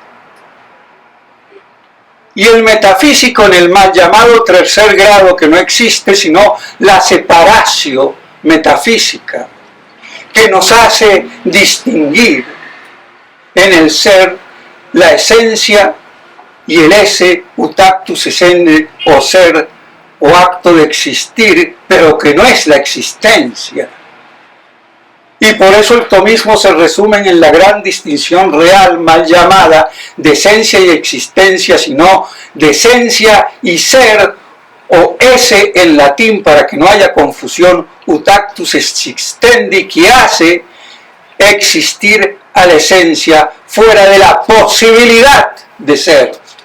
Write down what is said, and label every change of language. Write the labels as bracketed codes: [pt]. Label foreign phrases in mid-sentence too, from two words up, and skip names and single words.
[es] y el metafísico en el mal llamado tercer grado, que no existe sino la separatio metafísica, que nos hace distinguir en el ser la esencia y el [la] esse utactus essende, [es] o ser o acto de existir, pero que no es la existencia. Y por eso el tomismo se resume en la gran distinción real mal llamada de esencia y existencia, sino de esencia y ser, o esse en latín para que no haya confusión, [la] utactus existendi, [es] que hace existir a la esencia fuera de la posibilidad de ser.